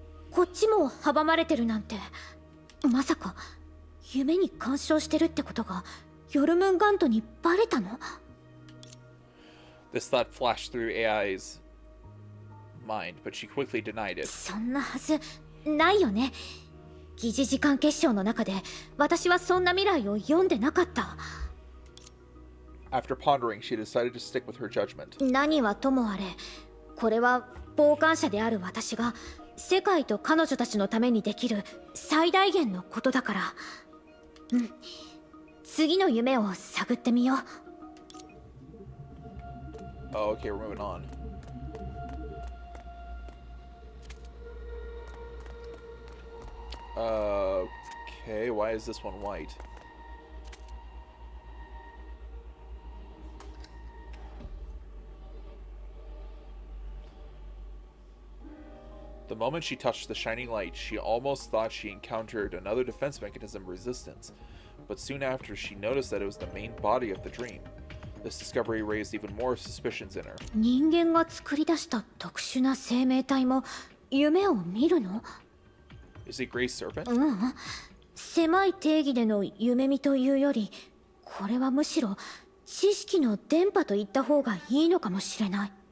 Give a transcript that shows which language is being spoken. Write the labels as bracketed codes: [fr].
[ja] こっちも阻まれてるなんて。まさか夢に干渉してるってことがヨルムンガントにバレたの？ [en] This thought flashed through AI's mind, but she quickly denied it. [ja] そんなはずないよね。疑似時間結晶の中で私はそんな未来を読んでなかった。 [en] After pondering, she decided to stick with her judgment. [ja] 何はともあれ、これは傍観者である私が世界と彼女たちのためにできる最大限のことだから。うん、次の夢を探ってみよう。 [en] Oh, okay, we're moving on. Okay, why is this one white? The moment she touched the shining light, she almost thought she encountered another defense mechanism resistance, but soon after she noticed that it was the main body of the dream. This discovery raised even more suspicions in her. [ja] 人間が作り出した特殊な生命体も夢を見るの？ [en] Is it Grey Serpent? [ja] うん、狭い定義での夢見というより、これはむしろ知識の電波と言った方がいいのかもしれない。